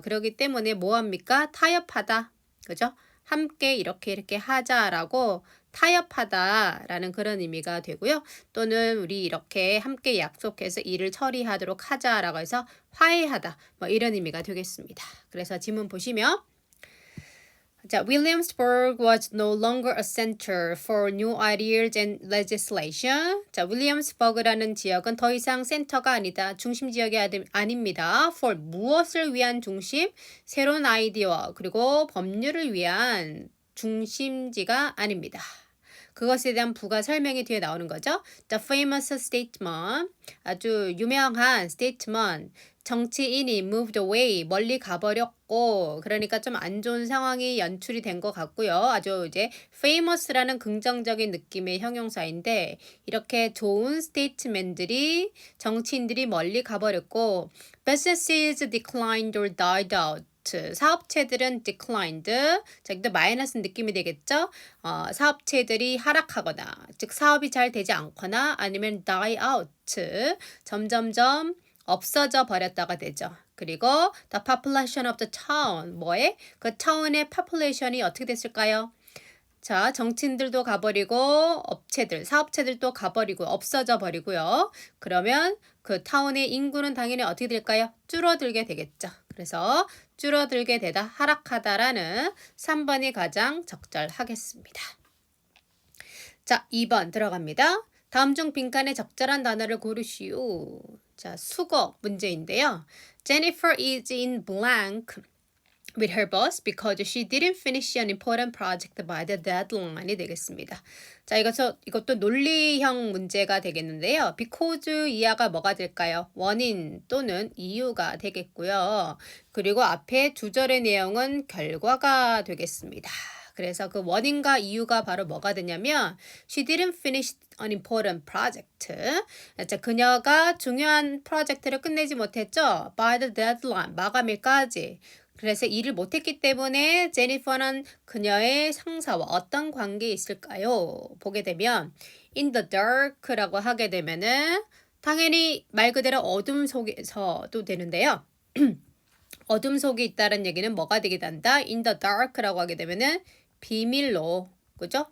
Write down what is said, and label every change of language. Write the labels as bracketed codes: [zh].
[ko] 그렇기 때문에 뭐합니까? 타협하다. 그죠? 함께 이렇게 하자라고 타협하다라는 그런 의미가 되고요. 또는 우리 이렇게 함께 약속해서 일을 처리하도록 하자라고 해서 화해하다. 뭐 이런 의미가 되겠습니다. 그래서 지문 보시면 자, [en] Williamsburg was no longer a center for new ideas and legislation. [ko] 자, 윌리엄스버그라는 지역은 더 이상 센터가 아니다. 중심 지역이 아닙니다. for 무엇을 위한 중심? 새로운 아이디어 그리고 법률을 위한 중심지가 아닙니다. 그것에 대한 부가 설명이 뒤에 나오는 거죠. [en] The famous statement, [ko] 아주 유명한 statement, 정치인이 [en] moved away, [ko] 멀리 가버렸고 그러니까 좀 안 좋은 상황이 연출이 된 것 같고요. 아주 이제 famous라는 긍정적인 느낌의 형용사인데 이렇게 좋은 스테이트맨들이 정치인들이 멀리 가버렸고 [en] businesses declined or died out. [ko] 사업체들은 declined, 자, 이것도 마이너스 느낌이 되겠죠? 사업체들이 하락하거나, 즉 사업이 잘 되지 않거나 아니면 die out, 점점점 없어져 버렸다가 되죠. [en] 그리고 the population of the town, 뭐에? [ko] 그 타운의 population이 어떻게 됐을까요? 자, 정치인들도 가버리고 업체들, 사업체들도 가버리고 없어져 버리고요. 그러면 그 타운의 인구는 당연히 어떻게 될까요? 줄어들게 되겠죠. 그래서 줄어들게 되다, 하락하다라는 3번이 가장 적절하겠습니다. 자, 2번 들어갑니다. 다음 중 빈칸에 적절한 단어를 고르시오. 자, 수거 문제인데요. [en] Jennifer is in blank with her boss because she didn't finish an important project by the deadline [ko] 이 되겠습니다. 자, 이것도 논리형 문제가 되겠는데요. because 이하가 뭐가 될까요? 원인 또는 이유가 되겠고요. 그리고 앞에 두 절의 내용은 결과가 되겠습니다. 그래서 그 원인과 이유가 바로 뭐가 되냐면 [en] she didn't finish an important project. [ko] 자, 그녀가 중요한 프로젝트를 끝내지 못했죠. [en] by the deadline, [ko] 마감일까지. 그래서 일을 못했기 때문에 제니퍼는 그녀의 상사와 어떤 관계에 있을까요? 보게 되면 [en] in the dark [ko] 라고 하게 되면은 당연히 말 그대로 어둠 속에서도 되는데요. 어둠 속에 있다는 얘기는 뭐가 되게 된다? [en] in the dark [ko] 라고 하게 되면은 비밀로, 그죠?